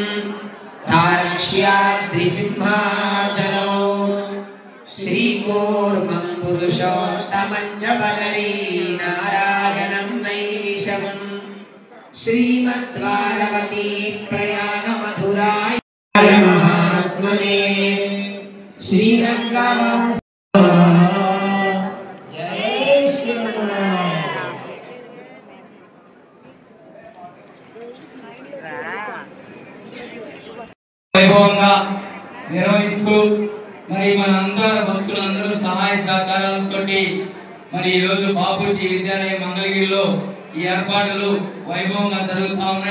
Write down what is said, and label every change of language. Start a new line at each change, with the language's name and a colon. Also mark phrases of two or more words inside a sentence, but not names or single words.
Sanskrit: तार्क्ष्याद्रिसिंहाचलो श्रीकूर्मं पुरुषोत्तमं च बदरी नारायणं नैमिषम् श्रीमद्वारवती प्रयाण मधुराय महात्मने श्रीरंगवास जय श्रीनारायण।
Telugu: వైభవంగా నిర్వహిస్తూ మరి మనందరూ భక్తులందరూ సహాయ సహకారాలతోటి మరి ఈరోజు బాపూజీ విద్యాలయ మంగళగిరిలో ఈ ఏర్పాట్లు వైభవంగా జరుగుతూ ఉన్నాయి.